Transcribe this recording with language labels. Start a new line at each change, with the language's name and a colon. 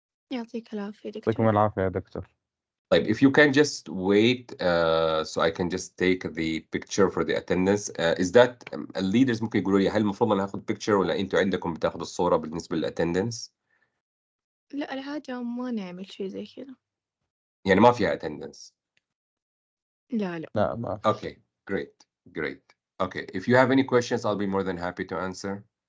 Arabic: يعطيك العافية يعطيكم دكتور. العافية يا دكتور.
English: Like, if you can just wait, so I can just take the picture for the attendance. Is that leaders
Arabic: ممكن يقولوا لي هل المفروض أنا آخذ picture ولا أنتوا عندكم بتاخذوا الصورة بالنسبة للأتندنس؟ لا العادة ما نعمل شي زي كذا. يعني ما فيها attendance. لا لا ما في.
English: Okay, great. Okay, if you have any questions, I'll be more than happy to answer.